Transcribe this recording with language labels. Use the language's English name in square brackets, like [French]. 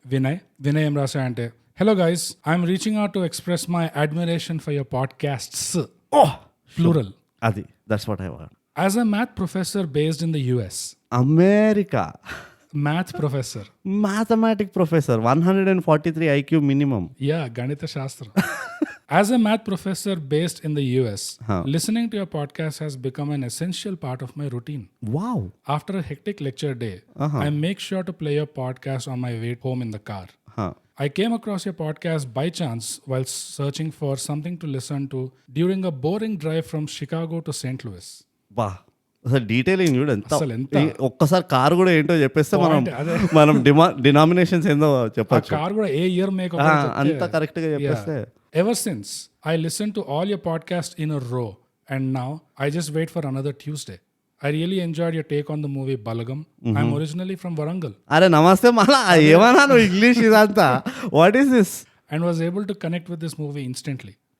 [Telugu] వినయ్ ఏం రాసా అంటే, [English] Hello guys, I'm reaching out to express my admiration for your podcasts, plural. అది that's what I want. As a math professor based in the US, [Telugu] America [English] Math professor, mathematic professor, 143 IQ minimum. [Telugu] Yeah గణిత శాస్త్రం. [English] As a math professor based in the US, listening to your podcast has become an essential part of my routine. Wow. After a hectic lecture day, I make sure to play your podcast on my way home in the car. I came across your podcast by chance while searching for something to listen to during a boring drive from Chicago to St. Louis. [Telugu] బా, అసలు detailing చూడు ఎంత. అసలు ఎంత ఒక్కసారి car కూడా ఏంటో చెప్పేస్తే మనం డినామినేషన్స్ ఏందో చెప్పచ్చు. కార్ కూడా ఏ ఇయర్ మేక్ అంత కరెక్ట్ గా చెప్పేస్తే. [English] Ever since, I listened to all your podcasts in a row, and now I just wait for another Tuesday. I really enjoyed your take on the movie Balagam. I'm originally from Warangal. [Telugu] అరే నమస్తే, మళ్ళా ఏమన్నా నువ్వు English ఇదంతా, [English] What is this? And was able to connect with this movie instantly.